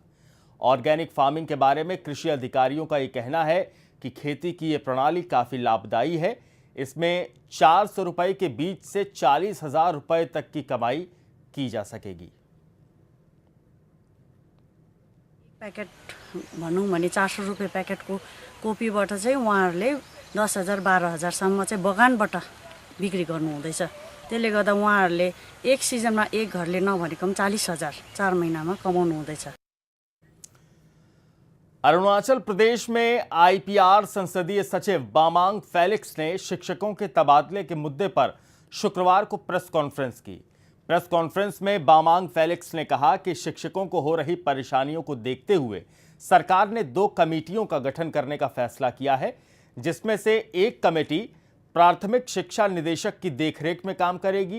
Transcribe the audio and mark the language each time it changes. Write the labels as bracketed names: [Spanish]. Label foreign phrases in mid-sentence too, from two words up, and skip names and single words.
[Hindi] ऑर्गेनिक फार्मिंग के बारे में कृषि अधिकारियों का ये कहना है कि खेती की ये प्रणाली काफ़ी लाभदायी है। इसमें 400 रुपए के बीज से 40,000 रुपए तक की कमाई की जा सकेगी। [Nepali] पैकेट भनौँ भने 400 रुपियाँ पैकेटको कोपीबाट चाहिँ उहाँहरूले 10,000 12,000सम्म चाहिँ बगानबाट बिक्री गर्नुहुँदैछ। त्यसले गर्दा उहाँहरूले एक सिजनमा एक घरले नभनेको पनि 40,000 4 महिनामा कमाउनु हुँदैछ। [Hindi] अरुणाचल प्रदेश में आईपीआर संसदीय सचिव बामांग फेलिक्स ने शिक्षकों के तबादले के मुद्दे पर शुक्रवार को प्रेस कॉन्फ्रेंस की। प्रेस कॉन्फ्रेंस में बामांग फेलिक्स ने कहा कि शिक्षकों को हो रही परेशानियों को देखते हुए सरकार ने 2 कमेटियों का गठन करने का फैसला किया है, जिसमें से एक कमेटी प्राथमिक शिक्षा निदेशक की देखरेख में काम करेगी।